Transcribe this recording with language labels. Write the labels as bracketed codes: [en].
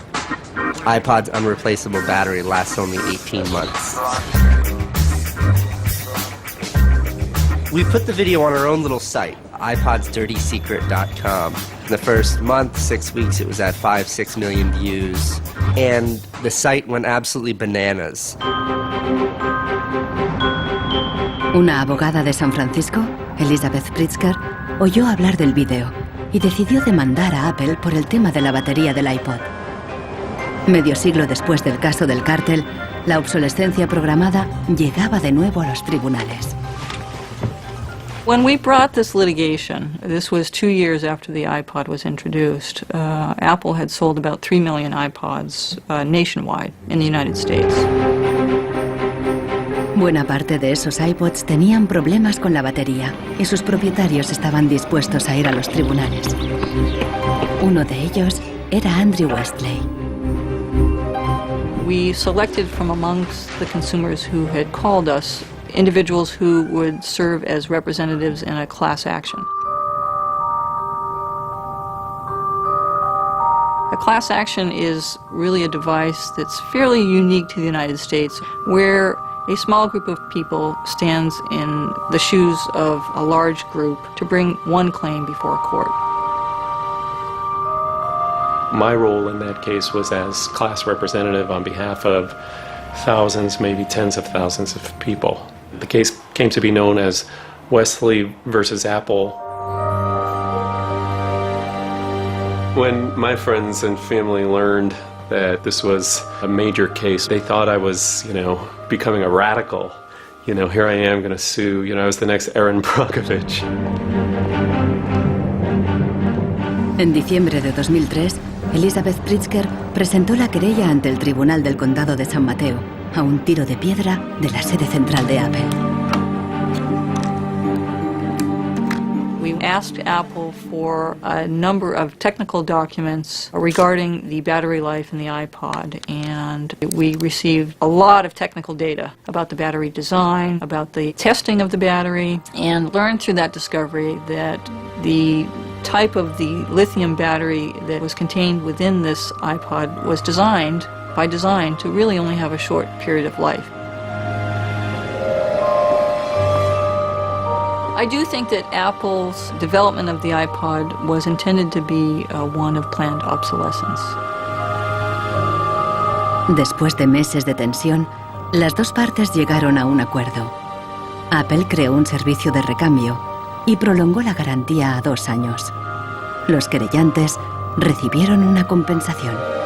[en] iPod's unreplaceable battery lasts only 18 months. We put the video on our own little site, iPodsDirtySecret.com. In the first month, 6 weeks, it was at 5-6 million views. And the site went absolutely bananas. [es] Una abogada de San Francisco, Elizabeth Pritzker, oyó hablar del vídeo y decidió demandar a Apple por el tema de la batería del iPod. Medio siglo después del caso del cártel, la obsolescencia programada llegaba de nuevo a los tribunales. [en] When we brought this litigation, this was 2 years after the iPod was introduced, Apple had sold about 3 million iPods nationwide in the United States. [es] Buena parte de esos iPods tenían problemas con la batería y sus propietarios estaban dispuestos a ir a los tribunales. Uno de ellos era Andrew Westley. [en] we selected from amongst the consumers who had called us individuals who would serve as representatives in a class action. A class action is really a device that's fairly unique to the United States, where a small group of people stands in the shoes of a large group to bring one claim before a court. My role in that case was as class representative on behalf of thousands, maybe tens of thousands of people. The case came to be known as Wesley versus Apple. When my friends and family learned that this was a major case, they thought I was, becoming a radical. Here I am going to sue, I was the next Aaron Brockovich. [es] En diciembre de 2003, Elizabeth Pritzker presentó la querella ante el Tribunal del Condado de San Mateo, a un tiro de piedra de la sede central de Apple. [en] We asked Apple for a number of technical documents regarding the battery life in the iPod, and we received a lot of technical data about the battery design, about the testing of the battery, and learned through that discovery that the type of the lithium battery that was contained within this iPod was designed, by design, to really only have a short period of life. I do think that Apple's development of the iPod was intended to be one of planned obsolescence. [es] Después de meses de tensión, las dos partes llegaron a un acuerdo. Apple creó un servicio de recambio y prolongó la garantía a 2 años. Los querellantes recibieron una compensación.